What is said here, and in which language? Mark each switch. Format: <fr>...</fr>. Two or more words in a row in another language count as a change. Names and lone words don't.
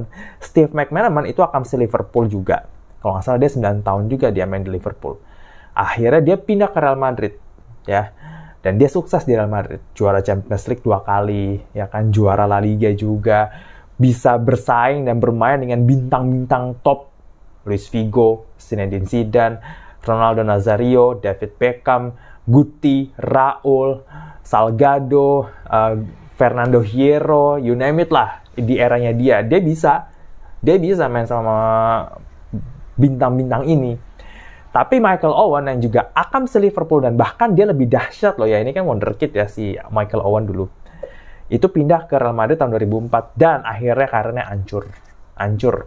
<id>Steve McManaman itu akamsi Liverpool juga. Kalau nggak salah dia 9 tahun juga dia main di Liverpool. Akhirnya dia pindah ke Real Madrid, ya. Dan dia sukses di Real Madrid. Juara</id> <en>Champions League</en> <id>2 kali, ya kan, juara La Liga juga. Bisa bersaing dan bermain dengan bintang-bintang top. Luis Figo, Zinedine Zidane, Ronaldo Nazario, David Beckham, Guti, Raul, Salgado, Fernando Hierro,</id> <en>you name it</en> <id>lah, di eranya dia bisa main sama bintang-bintang ini. Tapi Michael Owen yang juga akamsi Liverpool, dan bahkan dia lebih dahsyat loh ya, ini kan wonderkid ya si Michael Owen dulu. Itu pindah ke Real Madrid tahun 2004 dan akhirnya karirnya hancur.</id>